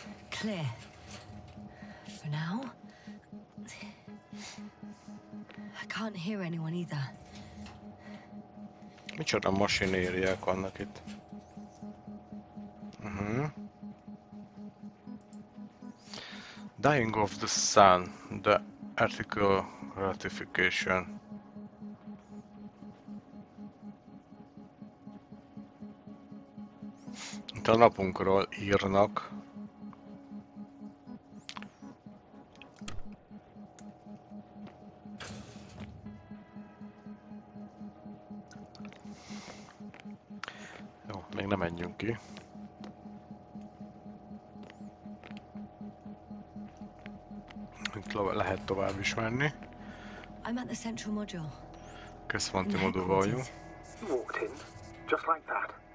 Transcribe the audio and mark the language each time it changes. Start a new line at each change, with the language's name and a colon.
English: Clear. For now. I can't hear anyone either.
Hungarian: Micsoda masinériák vannak itt.
English: Dying of the Sun, the article ratification.
Hungarian: Itt a napunkról írnak. Jó, még nem menjünk ki. Itt lehet tovább is menni.
English: I'm at the central module.
Hungarian: Központi
English: In the
Hungarian: modulban vagyunk.
English: headquarters. You walked in, just like that.